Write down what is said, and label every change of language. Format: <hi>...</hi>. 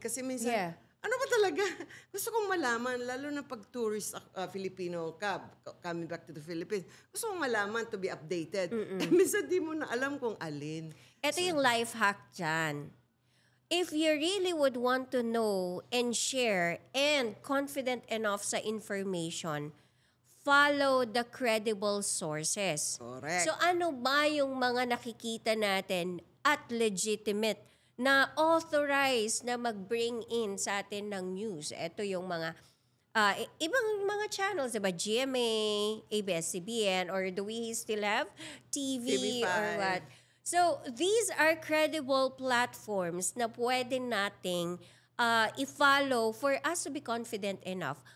<tl>Kasi minsan, ano ba talaga? Gusto kong malaman, lalo na pag tourist Filipino</tl> <en>coming back to the Philippines,</en> <tl>gusto kong malaman</tl> <en>to be updated.</en> <tl>Minsan di mo na alam kung alin. Ito yung life hack dyan.</tl> <en>If you really would want to know and share and confident enough sa information, follow the credible sources. Correct.</en> <tl>So ano ba yung mga nakikita natin at legitimate na authorized na mag-bring in sa atin ng news? Ito yung mga ibang mga channels, diba?</tl> <en>GMA, ABS-CBN, or do we still have TV TV5. or what? So these are credible platforms</en> <tl>na pwede nating i-follow</tl> <en>for us to be confident enough.</en>